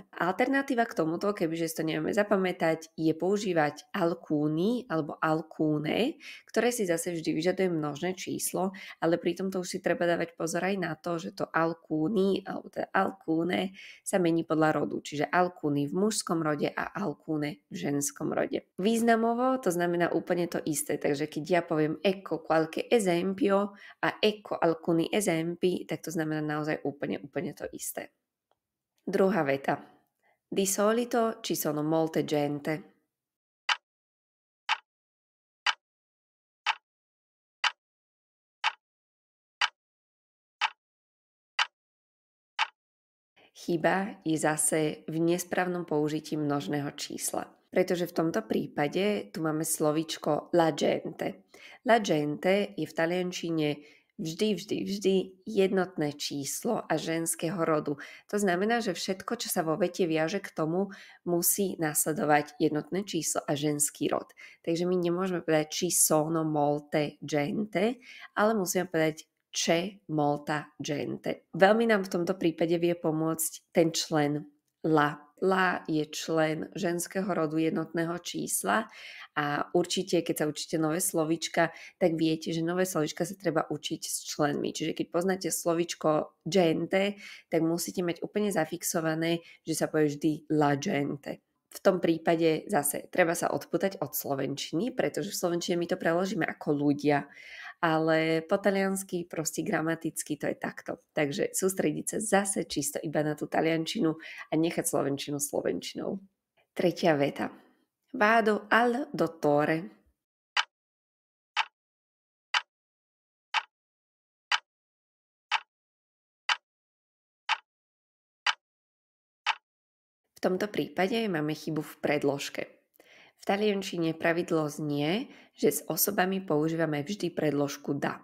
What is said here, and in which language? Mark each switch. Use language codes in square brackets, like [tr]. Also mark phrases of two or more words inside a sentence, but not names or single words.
[sk] Alternatíva k tomuto, kebyže si to nevieme zapamätať, je používať alcuni alebo alcune, ktoré si zase vždy vyžaduje množné číslo, ale pri tomto už si treba dávať pozor aj na to, že to alcuni alebo teda alcune sa mení podľa rodu, čiže alcuni v mužskom rode a alcune v ženskom rode. Významovo to znamená úplne to isté, takže keď ja poviem [it] ecco qualche esempio [sk] a [it] ecco alcuni esempi, [sk] tak to znamená naozaj úplne to isté. Druhá veta. [it] Di solito ci sono molte gente. [sk] Chyba je zase v nesprávnom použití množného čísla. Pretože v tomto prípade tu máme slovíčko [it] la gente. La gente [sk] je v taliančine vždy jednotné číslo a ženského rodu. To znamená, že všetko, čo sa vo vete viaže k tomu, musí nasledovať jednotné číslo a ženský rod. Takže my nemôžeme povedať [it] ci sono molte gente, [sk] ale musíme povedať [it] c'è molta gente. [sk] Veľmi nám v tomto prípade vie pomôcť ten člen la. La je člen ženského rodu jednotného čísla a určite, keď sa učíte nové slovíčka, tak viete, že nové slovíčka sa treba učiť s členmi. Čiže keď poznáte slovíčko gente, tak musíte mať úplne zafixované, že sa povie vždy [it] la gente. [sk] V tom prípade zase treba sa odpútať od slovenčiny, pretože v slovenčine my to preložíme ako ľudia, ale po taliansky proste gramaticky to je takto. Takže sústrediť sa zase čisto iba na tú taliančinu a nechať slovenčinu slovenčinou. Tretia veta. [it] Vado al dottore. [sk] V tomto prípade máme chybu v predložke. V taliančine pravidlo znie, že s osobami používame vždy predložku da.